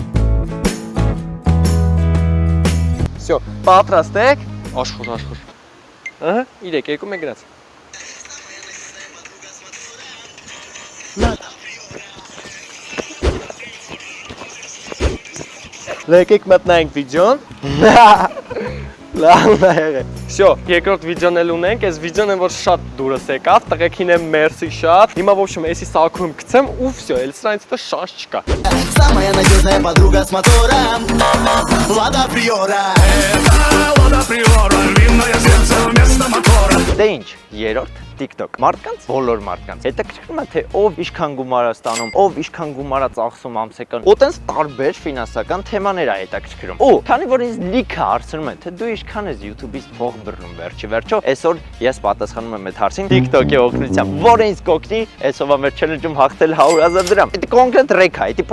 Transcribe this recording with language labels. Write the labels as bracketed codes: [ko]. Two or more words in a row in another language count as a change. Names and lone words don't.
[hy] Всё, պատրաստ եք։ Աշխուր։ Ահա, 3, 2, 1 գնաց։ Եկեք մտնենք վիդեոն։ Լավ եղե։ Всё, երկրորդ վիդեոն էլ ունենք, այս վիդեոն է որ շատ դուրս եկավ, տղեկին եմ մերսի շատ։ Հիմա [ru] в общем, [hy] էսի սակում գցեմ ու всё, էլ սրանից հետո շանս չկա։ [ru] Самая надежная подруга с мотором, Lada Priora. Lada Priora, львиное сердце вместо мотора. [hy] Դե ինչ, երրորդ TikTok։ Մարդկանց, բոլոր մարդկանց։ Հետաքրքրում է թե ով ինչքան գումար է ստանում, ով ինչքան գումար է ծախսում ամսական։ Ու տենց տարբեր ֆինանսական թեմաներ է հետաքրքրում։ Ու քանի որ ինձ լիքը հարցնում են, թե դու ինչքան ես YouTube-ից փող բռնում վերջո, այսօր ես պատասխանում եմ այդ հարցին TikTok-ի օգնությամբ, որը ինձ կօգնի այսօրվա մեր challenge-ում հաղթել 100,000 դրամ։ Դա կոնկրետ ռեկ է, դա